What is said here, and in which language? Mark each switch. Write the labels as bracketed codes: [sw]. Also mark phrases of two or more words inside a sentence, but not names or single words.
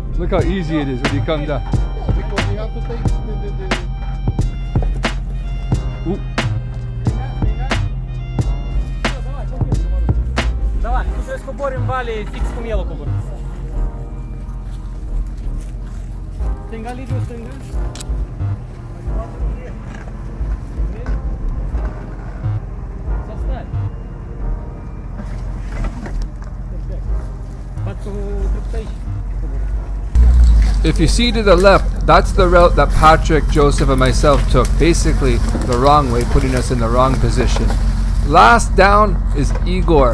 [en] Look how easy it is when you come down. Because you have to take the Ooh. Давай, тут скоборим вали, фикс помело коборим. [ro] Stânga, Liviu, stânga. Să stai. Perfect. Bat cu dreptul aici. [en] If you see to the left, that's the route that Patrick, Joseph, and myself took. Basically, the wrong way, putting us in the wrong position. Last down is Igor.